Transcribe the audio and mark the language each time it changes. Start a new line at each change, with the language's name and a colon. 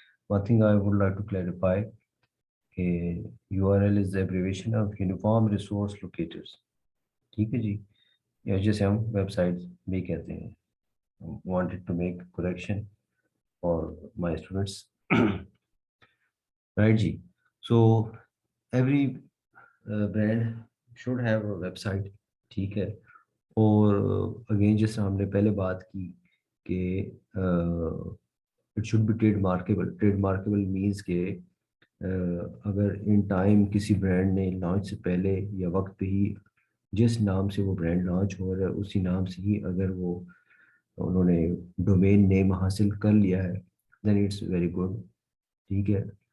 English: One thing I would like to clarify کہ URL is the abbreviation of Uniform Resource Locators.
Urdu: ٹھیک ہے جی. یا جسے ہم ویب سائٹ بھی کہتے ہیں.
English: Wanted to make correction for my students. Right
Urdu: جی.
English: So every brand should have a website.
Urdu: ٹھیک ہے. اور اگین جیسے ہم نے پہلے بات کی کہ
English: It should be trade markable.
Urdu: Trade مارکیبل means کہ اگر ان ٹائم کسی برانڈ نے لانچ سے پہلے یا وقت پہ ہی جس نام سے وہ برانڈ لانچ ہو رہا ہے اسی نام سے ہی اگر وہ انہوں نے ڈومین نیم حاصل کر لیا ہے
English: Then it's very good.
Urdu: ٹھیک ہے.